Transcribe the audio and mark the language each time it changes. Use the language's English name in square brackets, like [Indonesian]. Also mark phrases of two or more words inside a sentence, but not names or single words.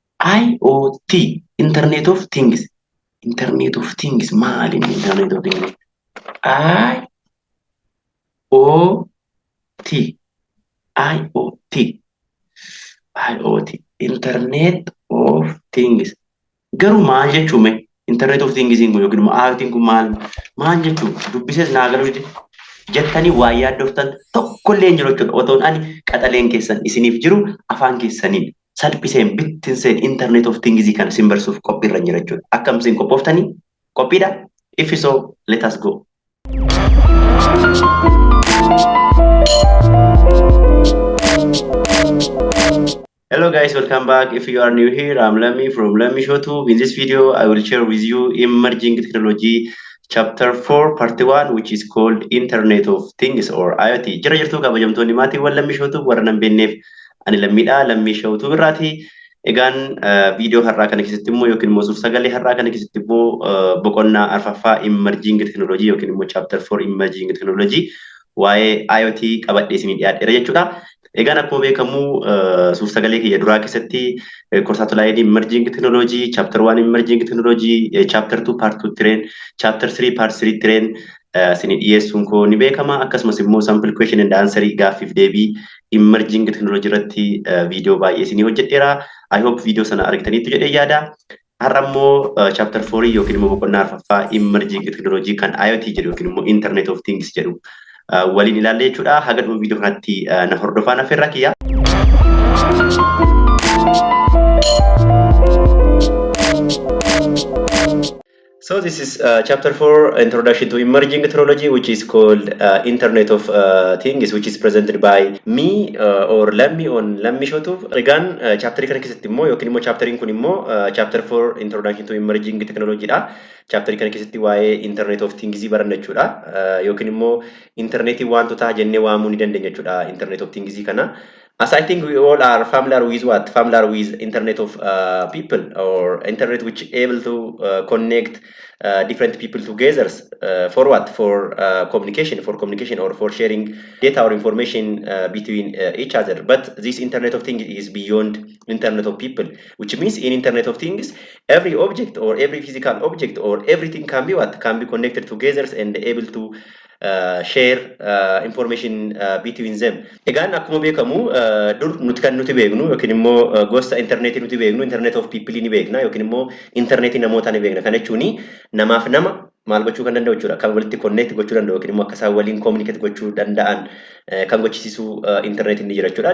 [English] IoT, Internet of Things. Internet of Things maal inni Internet of Things? IoT, IoT, IoT, Internet of Things. [Oromo] Garuu maal jechuume [English] Internet of Things [Oromo] kun yookiin immoo IoT kun maal jechuu dubbisees naa galuu dide jettanii waa yaaddoftan tokkollee hin jiru jechuudha. Otoon ani qaxaleen keessan isiniif jiru afaan keessaniin salphiseen bittinseen [English] Internet of Things [Oromo] kana isin barsuuf qophiirra jira jechuudha. Akkam isin qophooftanii? Qophiidha? [English] If so, let us go. Hello guys, welcome back. If you are new here, I'm Lami from Lami Show 2. In this video, I will share with you emerging technology chapter 4 part 1, which is called Internet of Things or IoT. [Oromo] Jira jirtu kabajamtoonni maatiiwwan Lami Show 2 warra nan beekneef ani lammiidha. Lami Show 2 irraati. Egaan video har'aa kana keessatti immoo yookiin immoo suur-sagalee har'aa kana keessatti immoo boqonnaa arfaffaa [English] emerging technology [Oromo] yookiin immoo [English] chapter 4 emerging technology [Oromo] waa'ee IoT qabadhee isinii dhiyaadheera jechuudha. Egaan akkuma beekamu suur-sagalee kiyya duraa keessatti korsaattolaayeen [English] emerging technology, chapter 1 emerging technology, chapter 2 part 2 train, chapter 3 part 3 train [Oromo] isinii dhiyeessuun koo ni beekama. Akkasumas immoo [English] sample question and answer [Oromo] gaaffiif deebii [English] emerging technology [Oromo] irratti video baay'ee isinii hojjedheera. [English] I hope video [Oromo] sana argitaniitu jedhee yaada. Har'a immoo [English] chapter 4 [Oromo] yookiin immoo boqonnaa arfaffaa [English] emerging technology [Oromo] kan IoT jedhu yookiin immoo [English] Internet of Things [Oromo] jedhu waliin ilaalle jechuudha. Haga dhuma video kanatti na hordofaa na affeerraa kiyya. [English] So this is chapter 4, Introduction to Emerging Technology, which is called Internet of Things, which is presented by me or Lami on Lami Show 2. [Oromo] Egaan chapter kana keessatti immoo yookiin immoo chapteriin kun immoo [English] chapter 4 Introduction to Emerging Technology [Oromo] dha. Chapter kana keessatti waa'ee [English] Internet of Things [Oromo] baranna jechuudha. Yookiin immoo internetii wantoota jennee waamuu ni dandeenya jechuudha [English] Internet of Things [Oromo] kana. [English] As I think we all are familiar with what? Familiar with Internet of people or Internet which able to connect different people together for what? For communication or for sharing data or information between each other. But this Internet of Things is beyond Internet of people, which means in Internet of Things, every object or every physical object or everything can be what? Can be connected together and able to share information between them. [Oromo] Egaan akkuma beekamu dur nuti kan nuti beeknu yookiin immoo gosa internetii nuti beeknu [English] Internet of People [Oromo] ni beekna yookiin immoo internetii namootaa ni beekna. Kana jechuun namaaf nama maal gochuu kan danda'u jechuudha. Kan walitti connect gochuu danda'u yookiin immoo akka isaan waliin communicate gochuu danda'an kan gochisiisu internetiin ni jira jechuudha.